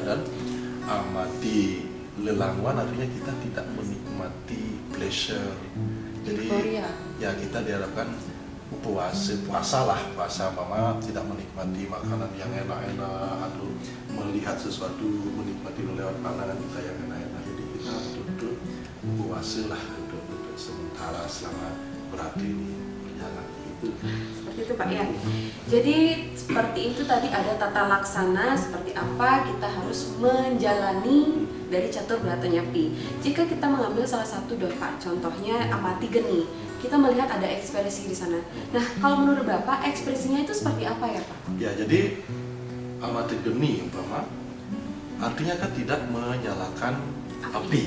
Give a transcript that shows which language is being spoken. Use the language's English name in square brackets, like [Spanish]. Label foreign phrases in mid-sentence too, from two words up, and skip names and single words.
[Indonesian] Dan amati lelangwan artinya kita tidak menikmati pleasure, jadi ya kita diharapkan puasa mama tidak menikmati makanan yang enak-enak atau melihat sesuatu, menikmati lewat pandangan kita yang enak-enak. Jadi kita duduk puasa lah untuk sementara selama berarti ini berjalan itu. Seperti itu Pak ya. Jadi seperti itu tadi ada tata laksana seperti apa kita harus menjalani dari catur brata nyepi. Jika kita mengambil salah satu Pak, contohnya amati geni, kita melihat ada ekspresi di sana. Nah, kalau menurut Bapak ekspresinya itu seperti apa ya Pak? Ya, jadi amati geni umpama artinya kan tidak menyalakan api.